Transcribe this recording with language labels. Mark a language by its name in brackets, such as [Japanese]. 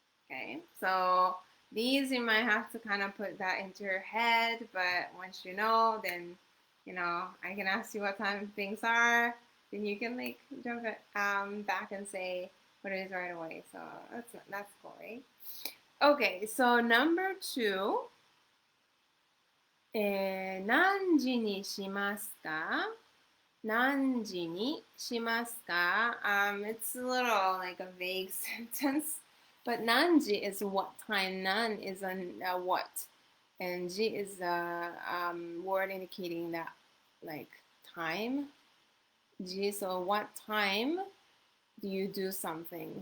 [English] Okay, so these you might have to kind of put that into your head, but once you know, then I can ask you what time things are, then you can like jump back and say what it is right away. So that's cool, right? Okay, so number 2, [Japanese] 何時にしますか? 何時にしますか? [English] It's a little like a vague sentence. But 何時 is what time, 何 is a what, and 時 is a word indicating that like time. 時, so what time do you do something?